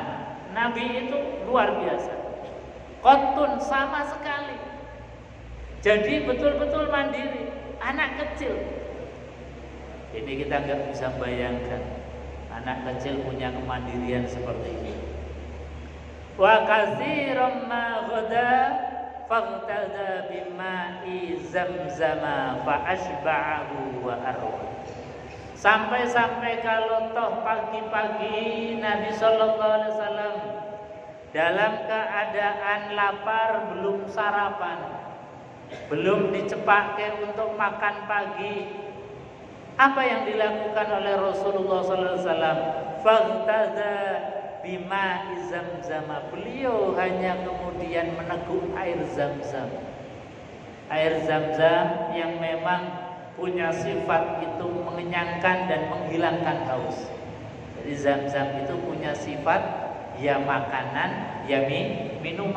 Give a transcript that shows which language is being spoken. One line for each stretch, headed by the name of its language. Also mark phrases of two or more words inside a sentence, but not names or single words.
Indonesian: Nabi itu luar biasa, qotun sama sekali. Jadi betul-betul mandiri, anak kecil. Ini kita enggak bisa bayangkan anak kecil punya kemandirian seperti ini.
Arabic: وكثيرا ما غدا فاغتدى بماء زمزم فأشبعه وأروى.
Indonesian: Sampai-sampai kalau toh pagi-pagi Nabi
Arabic: صلى الله عليه وسلم
Indonesian: dalam keadaan lapar, belum sarapan, belum dicepake untuk makan pagi, apa yang dilakukan oleh Rasulullah
Arabic: صلى الله عليه وسلم? فاغتدى بماء زمزم.
Indonesian: Beliau hanya kemudian meneguk air Zam-Zam. Air Zam-Zam yang memang punya sifat itu mengenyangkan dan menghilangkan haus. Jadi Zam-Zam itu punya sifat ya makanan, ya minuman.